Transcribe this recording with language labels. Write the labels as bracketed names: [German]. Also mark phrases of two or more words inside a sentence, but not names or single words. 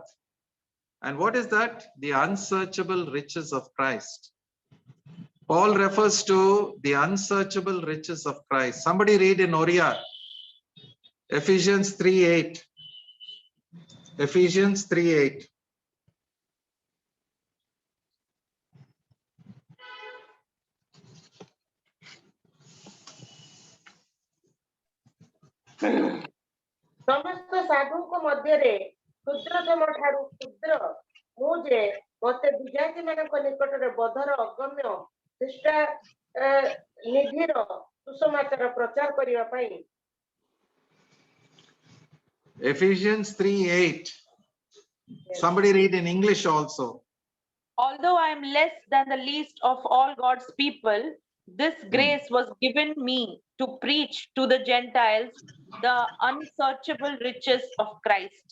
[English] And what is that? The unsearchable riches of Christ. Paul refers to the unsearchable riches of Christ. Somebody read in Oriya, Ephesians 3:8. Ephesians 3:8. [Odia] ସମସ୍ତ ସାଧୁଙ୍କ ମଧ୍ୟରେ କ୍ଷୁଦ୍ରତମ ଠାରୁ କ୍ଷୁଦ୍ର ମୁଁ ଯେ ମୋତେ ବିଜାତି ମାନଙ୍କ ନିକଟରେ ବଧର ଅଗମ୍ୟ ଖ୍ରୀଷ୍ଟ ନିଧିର ସୁସମାଚାର ପ୍ରଚାର କରିବା ପାଇଁ। [English] Ephesians 3:8. Somebody read in English also. Although I am less than the least of all God's people, this grace was given me to preach to the Gentiles the unsearchable riches of Christ.